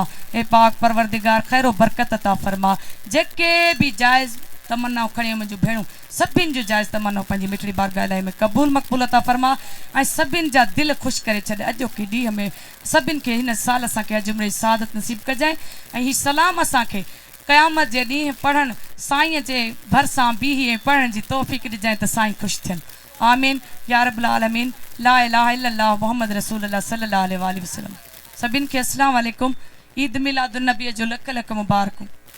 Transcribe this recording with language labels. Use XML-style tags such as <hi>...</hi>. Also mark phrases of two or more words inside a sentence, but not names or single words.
<sd>ए पाक परवरदिगार ख़ैरो बरकत अता फरमा। जेके भी जायज़ तमन्नाऊं खणी मुंहिंजो भेणूं सभिनि जो जायज़ तमन्नाऊं पंहिंजी मिठड़ी बारगाह में कबूल मकबूल अता फरमा ऐं सभिनि जा दिल ख़ुशि करे छॾ। अॼोके ॾींहं में सभिनि खे हिन साल असांखे अजमरे सादत नसीब कजांइ ऐं ही सलाम असांखे क़यामत जे ॾींहुं पढ़ण साईं जे भरिसां बीही ऐं पढ़ण जी तौफ़ीक़ ॾिजांइ त साईं ख़ुशि थियनि।</sd> <ar>آمين يا رب العالمين لا إله إلا الله محمد رسول الله صلى الله عليه وسلم.</ar> <sd>सभिनि खे</sd> <ar>السلام عليكم</ar> <sd>ईद मिलादुन नबी जो लख लख मुबारकूं।</sd>